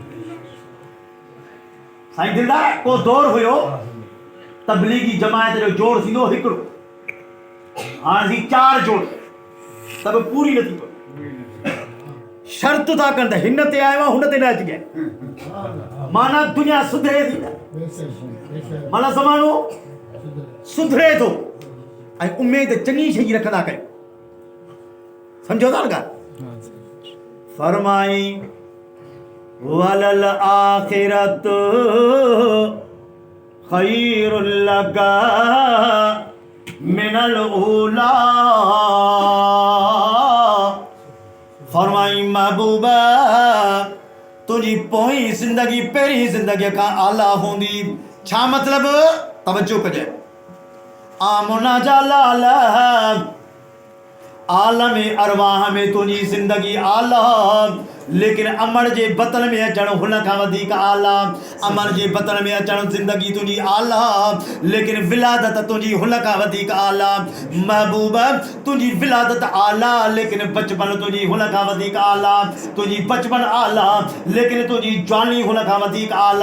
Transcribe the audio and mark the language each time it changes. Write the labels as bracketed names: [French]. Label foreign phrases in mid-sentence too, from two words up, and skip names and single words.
[Sindhi] साईं दिलदार को दौर हुयो तबलीगी जमायत जो जोड़ थींदो हिकिड़ो हाणे थी 4 जोड़ त बि पूरी नथी पए शर्त था कनि त हिन ते आयो आहे हुन ते न अचिजे माना दुनिया सुधरे थी माना ज़मानो सुधरे थो ऐं उमेद चङी शइ रखंदा कयो सम्झो था न ॻाल्हि फरमाई [Arabic] وللآخرة خير لك من الأولى [Sindhi] फरमाई महबूबा तुझी पोई ज़िंदगी पहिरीं ज़िंदगी खां आला हूंदी छा मतिलब तवज्जो कजे आमना जालाल आलम अरवाह में तुझी ज़िंदगी आला लेकिन अमर जे बतन में अचण हुन खां वधीक आला अमर जे बतन में अचण ज़िंदगी तुझी आला लेकिन विलादत तुझी हुन खां वधीक आला महबूब तुझी विलादत आला लेकिन बचपन तुझी हुन खां वधीक आला तुझी बचपन आला लेकिन तुझी जवानी हुन खां वधीक आला